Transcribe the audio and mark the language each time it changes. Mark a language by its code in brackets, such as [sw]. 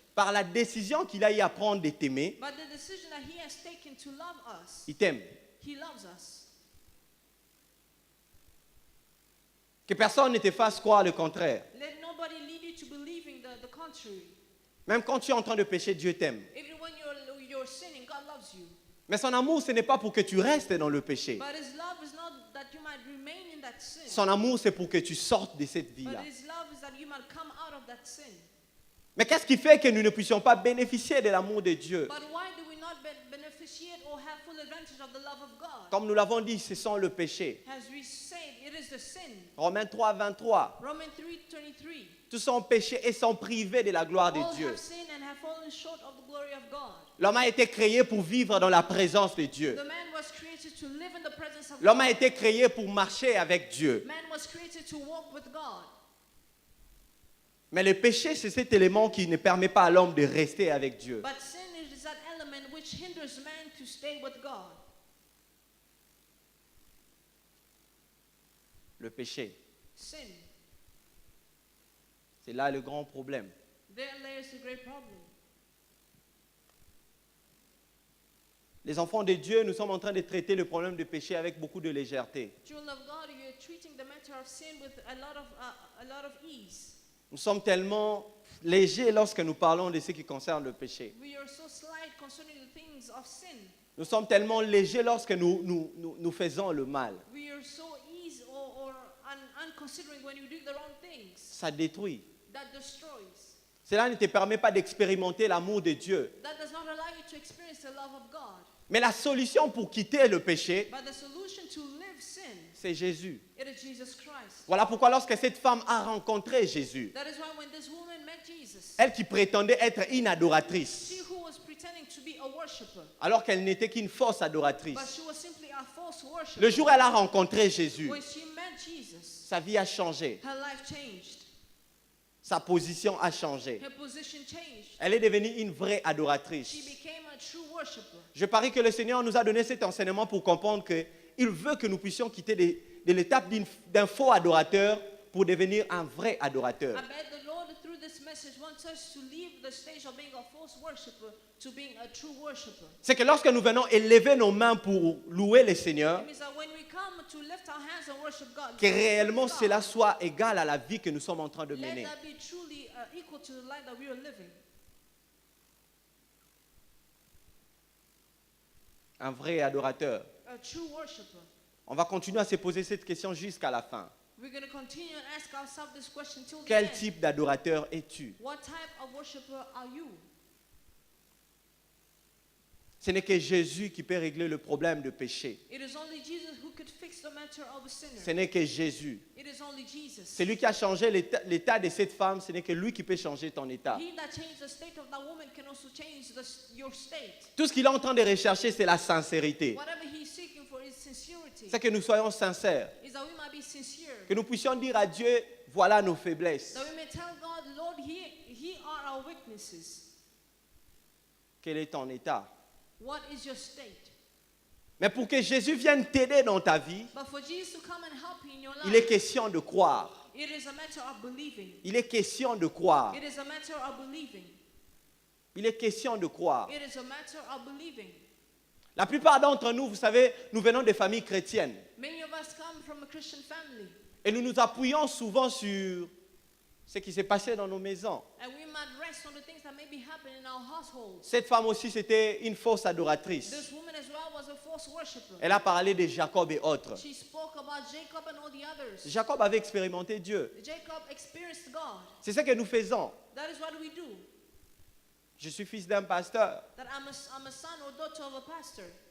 [fr] par la décision qu'il a eu à prendre de t'aimer, [en] but the decision that he has taken to love us, [fr] il t'aime. [en] he loves us. [fr] Que personne ne te fasse croire le contraire. [en] Let nobody lead you to believing the contrary. [fr] Même quand tu es en train de pécher, Dieu t'aime. [en] Even when you're sinning, God loves you. [fr] Mais son amour, ce n'est pas pour que tu restes dans le péché. [en] But his love is not that you might remain in that sin. [fr] Son amour, c'est pour que tu sortes de cette [en] But [fr] vie-là. [en] his love is that you might come out of that sin. [fr] Mais qu'est-ce qui fait que nous ne puissions pas bénéficier de l'amour de Dieu? [en] But why do we not beneficiate or have full advantage of the love of God? [fr] Comme nous l'avons dit, ce sont le péché. [en] As we said, it is the sin. [fr] Romains 3, 23. [en] Romans 3:23. [fr] Tous sont péchés et sont privés de la gloire de [en] All [fr] Dieu. [en] have sinned and have fallen short of the glory of God. [fr] L'homme a été créé pour vivre dans la présence de Dieu. [en] The man was created to live in the presence of [fr] L'homme a [en] God. [fr] été créé pour marcher avec Dieu. [en] Man was created to walk with God. [fr] Mais le péché, c'est cet élément qui ne permet pas à l'homme de rester avec Dieu. [en] But sin is that element which hinders man to stay with God. [fr] Le péché, [en] Sin. [fr] c'est là le grand problème. [en] There lies a great problem. [fr] Les enfants de Dieu, nous sommes en train de traiter le problème du péché avec beaucoup de légèreté. [en] Children of God, you're treating the matter of sin with a lot of ease. [fr] Nous sommes tellement légers lorsque nous parlons de ce qui concerne le péché. [en] We are so slight concerning the things of sin. [fr] Nous sommes tellement légers lorsque nous faisons le mal. [en] We are so easy or unconsidering when you do the wrong things. [fr] Ça détruit. [en] That destroys. [fr] Cela ne te permet pas d'expérimenter l'amour de Dieu. [en] That does not allow you to experience the love of God. [fr] Mais la solution pour quitter le péché, [en] But the solution to live sin, [fr] c'est Jésus. [en] it is Jesus Christ. [fr] Voilà pourquoi lorsque cette femme a rencontré Jésus, [en] That is why when this woman met Jesus, [fr] elle qui prétendait être une adoratrice, [en] she who was pretending to be a worshiper, [fr] alors qu'elle n'était qu'une fausse [en] but [fr] adoratrice, [en] she was simply a false worshiper. [fr] le jour où elle a rencontré Jésus, [en] When she met Jesus, [fr] sa vie a changé, [en] her life changed. [fr] sa position a changé. [en] Her position changed. [fr] Elle est devenue une vraie [en] She [fr] adoratrice. [en] became a true worshiper. [fr] Je parie que le Seigneur nous a donné cet enseignement pour comprendre qu'il veut que nous puissions quitter de l'étape d'un faux adorateur pour devenir un vrai adorateur. [en] I bet the Lord through this message wants us to leave the stage of being a false worshiper to being a true worshiper. [fr] C'est que lorsque nous venons élever nos mains pour louer le Seigneur, [en] It means that when we come to lift our hands and worship God, [fr] que réellement [en] God, [fr] cela soit égal à la vie que nous sommes en train de [en] let [fr] mener. [en] that be truly equal to the life that we are living. [fr] Un vrai adorateur. [en] A true worshiper. [fr] On va continuer à se poser cette question jusqu'à la fin. [en] We're going to continue and ask ourselves this question till the [fr] Quel [en] end. [fr] type d'adorateur es-tu? [en] What type of worshiper are you? [fr] Ce n'est que Jésus qui peut régler le problème de péché. [en] It is only Jesus who could fix the matter of a sinner. [fr] Ce n'est que Jésus. [en] It is only Jesus. [fr] Celui qui a changé l'état de cette femme, ce n'est que lui qui peut changer ton état. [en] He that changed the state of that woman can also change your state. [fr] Tout ce qu'il est en train de rechercher, c'est la sincérité. [en] Whatever he's seeking for is sincerity. [fr] c'est que nous soyons sincères. [en] Is that we might be sincere. [fr] Que nous puissions dire à Dieu, voilà nos faiblesses. [en] That we may tell God, Lord, He are our weaknesses. [fr] Quel est ton état? [en] What is your state? [fr] Mais pour que Jésus vienne t'aider dans ta vie, [en] But for Jesus to come and help you in your [fr] il est [en] life, [fr] question de croire. [en] it is a matter of believing. [fr] Il est question de croire. [en] It is a matter of believing. [fr] Il est question de croire. [en] It is a matter of believing. [fr] La plupart d'entre nous, vous savez, nous venons des familles chrétiennes. [en] Many of us come from a Christian family, [fr] Et nous nous appuyons souvent sur ce qui s'est passé dans nos maisons. [en] and we might rest on the things that may be happening in our households. [fr] Cette femme aussi, c'était une fausse adoratrice. [en] This woman as well was a false worshiper. [fr] Elle a parlé de Jacob et autres. [en] She spoke about Jacob and all the others. [fr] Jacob avait expérimenté Dieu. [en] Jacob experienced God. [fr] C'est ce que nous faisons. [en] That is what we do. [fr] Je suis fils d'un pasteur. [en] That I'm a son or daughter of a pastor.